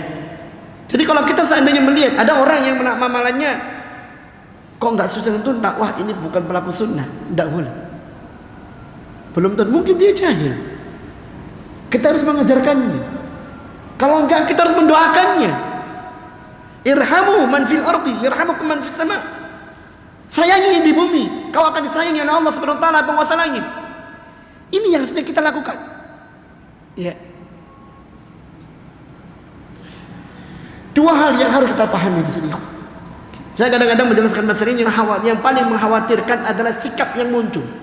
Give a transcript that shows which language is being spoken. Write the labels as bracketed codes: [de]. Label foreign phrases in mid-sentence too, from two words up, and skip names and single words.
[id] Jadi kalau kita seandainya melihat ada orang yang amalannya kok enggak susah untuk dakwah, ini bukan pelaku sunnah, enggak boleh. Belum tentu, mungkin dia jahil. Kita harus mengajarkannya. Kalau enggak, kita harus mendoakannya. [ar] ارحموا من في الأرض يرحمكم من في السماء'. [id] Sayangi yang di bumi, kau akan disayangi oleh Allah [ar] سبحانه وتعالى, [id] penguasa langit. Ini yang sudah kita lakukan. Ya. Dua hal yang harus kita pahami di sini. Saya kadang-kadang menjelaskan masalah ini yang paling mengkhawatirkan adalah sikap yang muncul.